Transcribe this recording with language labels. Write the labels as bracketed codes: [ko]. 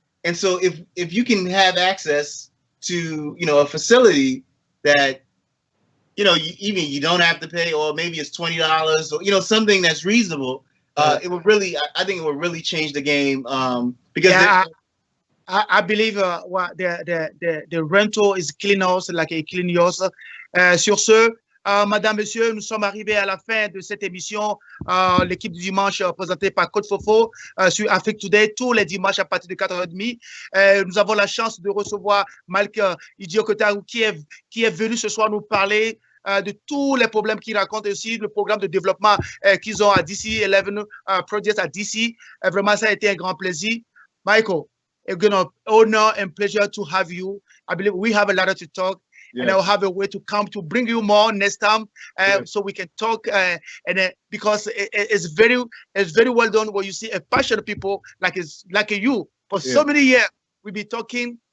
[en] And so if you can have access to, a facility that, you don't have to pay, or maybe it's $20 or, something that's reasonable, it would really, I think it would really change the game, because I believe the rental is killing us, like a killing yours. [fr] Sur ce, Madame, Monsieur, nous sommes arrivés à la fin de cette émission. L'équipe du dimanche présentée par Coach Fofo sur Afrique Today tous les dimanches à partir de 4h30. Nous avons la chance de recevoir Malik Idiokotaou qui est venu ce soir nous parler de tous les problèmes qu'ils racontent, aussi le programme de développement qu'ils ont à DC, 11 Projects à DC. Vraiment, ça a été un grand plaisir. [en] Michael, it's an honor and pleasure to have you. I believe we have a lot to talk, and I'll have a way to come to bring you more next time, so we can talk. Because it's very well done when you see a passionate people like you for so many years. We've been talking.